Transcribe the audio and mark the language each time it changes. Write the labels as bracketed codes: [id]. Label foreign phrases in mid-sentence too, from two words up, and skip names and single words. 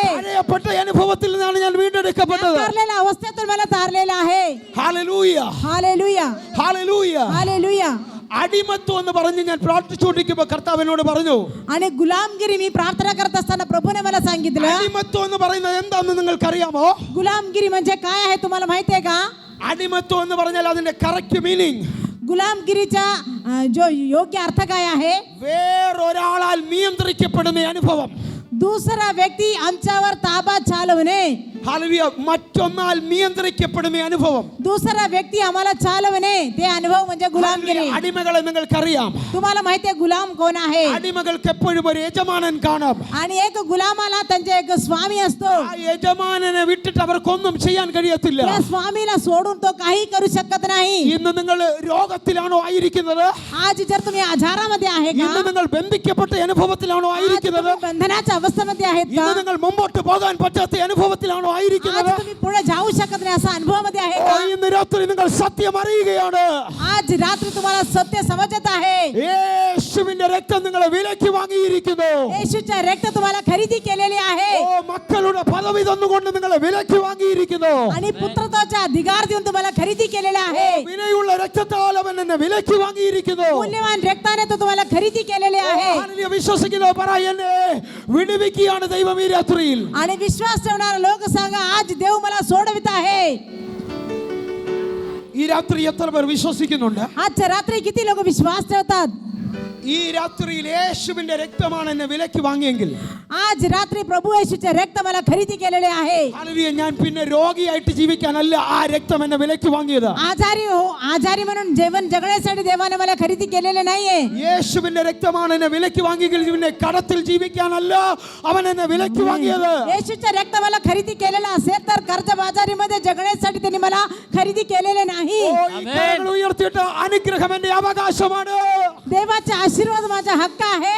[ml] തടയപ്പെട്ട അനുഭവത്തിൽ നിന്നാണ് ഞാൻ വീണ്ടെടുക്കപ്പെട്ടത്. [mr] तारलेल्या अवस्थेतून मला तारलेलं आहे. [ml] ഹല്ലേലൂയ, [mr] हालेलुया. [ml] ഹല്ലേലൂയ. [mr] हालेलुया. [ml] അടിമത്വം എന്ന് പറഞ്ഞ് ഞാൻ പ്രാർത്ഥിച്ചുകൊണ്ടിരിക്കുമ്പോൾ കർത്താവ് എന്നോട് പറഞ്ഞു, [mr] आणि गुलामगिरी मी प्रार्थना करत असताना प्रभूने मला सांगितलं, [ml] അടിമത്വം എന്ന് പറയുന്നത് എന്താണെന്ന് നിങ്ങൾക്കറിയാമോ? [mr] गुलामगिरी म्हणजे काय आहे तुम्हाला माहिती आहे का? [ml] അടിമത്വം എന്ന് പറഞ്ഞാൽ അതിന്റെ [en] correct meaning, [mr] गुलामगिरीचा जो योग्य अर्थ काय आहे? [ml] വേറൊരാളാൽ നിയന്ത്രിക്കപ്പെടുന്ന അനുഭവം. [mr] दुसरा व्यक्ती आमच्यावर ताबा चालवणे. [ml] ഹല്ലേലൂയ, മറ്റൊന്നാൽ നിയന്ത്രിക്കപ്പെടുന്ന അനുഭവം. [mr] दुसरा व्यक्ती आम्हाला चालवणे, ते अनुभव म्हणजे गुलामगिरी. [ml] അടിമകളെ നിങ്ങൾക്കറിയാം. [mr] तुम्हाला माहिती आहे गुलाम कोण आहे? [ml] അടിമകൾക്ക് എപ്പോഴും ഒരു യജമാനൻ കാണാം. [mr] आणि एक गुलामाला त्यांचे एक स्वामी असतो. [ml] ആ യജമാനനെ വിട്ടിട്ട് അവർക്കൊന്നും ചെയ്യാൻ കഴിയത്തില്ല. [mr] त्या स्वामीला सोडून तो काही करू शकत नाही. [ml] ഇന്ന് നിങ്ങൾ രോഗത്തിലാണോ ആയിരിക്കുന്നത്? [mr] आज जर तुम्ही आजारामध्ये आहे का? [ml] ഇന്ന് നിങ്ങൾ ബന്ധിക്കപ്പെട്ട അനുഭവത്തിലാണോ [mr] आज [ml] ആയിരിക്കുന്നത്? [mr] तुम्ही बंधनाच्या अवस्थेमध्ये आहेत का? [ml] ഇന്ന് നിങ്ങൾ മുമ്പോട്ട് പോകാൻ പറ്റാത്ത അനുഭവത്തിലാണോ [mr] आज [ml] ആയിരിക്കുന്നത്? [mr] तुम्ही पुढे जाऊ शकत नाही असा अनुभवामध्ये आहे [ml] ഓ, [mr] का? [ml] ഇന്ന് രാത്രി നിങ്ങൾ സത്യം അറിയുകയാണ്. [mr] आज रात्री तुम्हाला सत्य समजत आहे. [ml] യേശുവിന്റെ രക്തം നിങ്ങളെ വിലയ്ക്ക് വാങ്ങിയിരിക്കുന്നു. [mr] येशूच्या रक्त तुम्हाला खरेदी केलेली आहे. [ml] ഓ, മക്കളുടെ പദവി തന്നുകൊണ്ട് നിങ്ങളെ വിലയ്ക്ക് വാങ്ങിയിരിക്കുന്നു. [mr] आणि पुत्रत्वाचा अधिकार देऊन तुम्हाला खरेदी केलेला आहे. [ml] വിലയുള്ള രക്തത്താൽ അവൻ എന്നെ വിലയ്ക്ക് വാങ്ങിയിരിക്കുന്നു. [mr] मूल्यवान रक्ताने तो तुम्हाला खरेदी केलेले आहे. [ml] ഹല്ലേലൂയ, വിശ്വസിക്കുന്നവർ പറ, എന്നെ വിടുവിക്കുകയാണ് ദൈവം ഈ രാത്രിയിൽ. [mr] आणि विश्वास ठेवणारे लोक सांगा, आज देव मला सोडवित आहे. [ml] ഈ രാത്രി എത്ര പേർ വിശ്വസിക്കുന്നുണ്ട്? [mr] आजच्या रात्री किती लोक विश्वास ठेवतात? [ml] ഈ രാത്രിയിൽ യേശുവിന്റെ രക്തമാണ് എന്നെ വിലയ്ക്ക് വാങ്ങിയെങ്കിൽ, [mr] आज रात्री प्रभू येशूचे रक्त मला खरेदी केलेले आहे. [ml] ഹല്ലേലൂയ, ഞാൻ പിന്നെ രോഗിയായിട്ട് ജീവിക്കാനല്ല ആ രക്തം എന്നെ विलയ്ക്ക് വാങ്ങിയത്. [mr] आजारी म्हणून जीवन जगण्यासाठी देवाने मला खरेदी केलेले नाहीये. [ml] യേശുവിന്റെ രക്തമാണ് എന്നെ വിലയ്ക്ക് വാങ്ങിയെങ്കിൽ പിന്നെ കടത്തിൽ ജീവിക്കാനല്ല അവൻ എന്നെ വിലയ്ക്ക് വാങ്ങിയത്. [mr] येशूचे रक्त मला खरेदी केलेलं असेल तर कर्जबाजारीमध्ये जगण्यासाठी त्यांनी मला खरेदी केलेले नाही. [ml] ഓ, ഈ കരങ്ങൾ ഉയർത്തിയിട്ട് അനുഗ്രഹം എന്റെ അവകാശമാണ്. [mr] देवाचा आशीर्वाद माझा हक्क आहे.